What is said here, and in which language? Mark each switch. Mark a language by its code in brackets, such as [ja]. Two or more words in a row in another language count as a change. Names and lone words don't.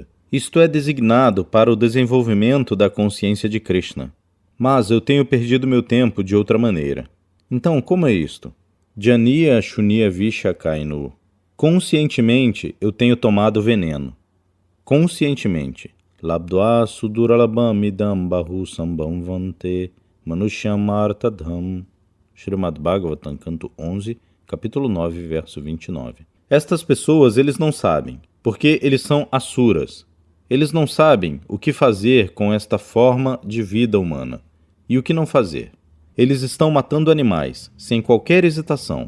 [pt] Isto é designado para o desenvolvimento da consciência de Krishna. Mas eu tenho perdido meu tempo de outra maneira. Então, como é isto? [sa] Janiya Shuniya Vishakainu. [pt] Conscientemente, eu tenho tomado veneno. Conscientemente. [sa] Labdva Suduralabam Idam Bahu Sambhamvante Manushyam Artadham. [pt] Srimad Bhagavatam, canto 11, capítulo 9, verso 29. Estas pessoas, eles não sabem, porque eles são asuras. Eles não sabem o que fazer com esta forma de vida humana e o que não fazer. Eles estão matando animais, sem qualquer hesitação.